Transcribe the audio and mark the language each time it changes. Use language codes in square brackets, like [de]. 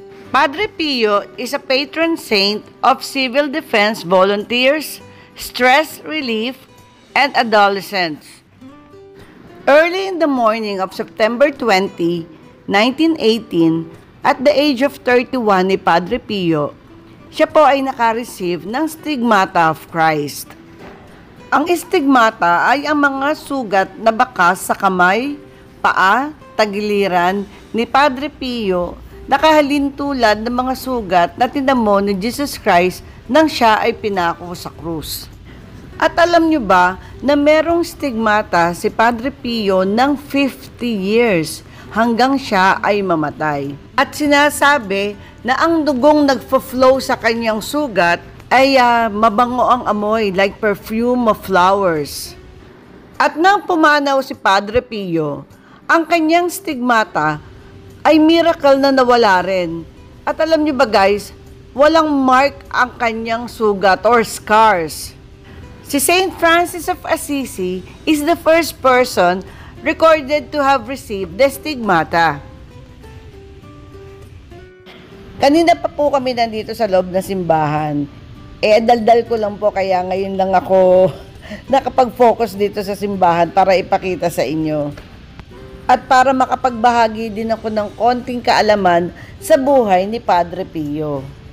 [en] Padre Pio is a patron saint of civil defense volunteers, stress relief, and adolescents. Early in the morning of September 20, 1918, at the age of 31 [tl] ni Padre Pio, siya po ay nakareceive ng [en] stigmata of Christ. [tl] Ang stigmata ay ang mga sugat na bakas sa kamay, paa, tagiliran ni Padre Pio nakahalintulad ng mga sugat na tinamo ni Jesus Christ nang siya ay pinako sa krus. At alam nyo ba na merong stigmata si Padre Pio ng 50 years hanggang siya ay mamatay. At sinasabi na ang dugong nagfo-flow sa kanyang sugat ay mabango ang amoy [en] like perfume of flowers. [tl] At nang pumanaw si Padre Pio, ang kanyang stigmata ay miracle na nawala rin. At alam niyo ba guys, walang mark ang kanyang sugat or scars. [en] Si Saint Francis of Assisi is the first person recorded to have received the stigmata. [tl] Kanina pa po kami nandito sa loob ng simbahan. Daldal ko lang po kaya ngayon lang ako nakapag-focus dito sa simbahan para ipakita sa inyo. At para makapagbahagi din ako ng konting kaalaman sa buhay ni Padre Pio.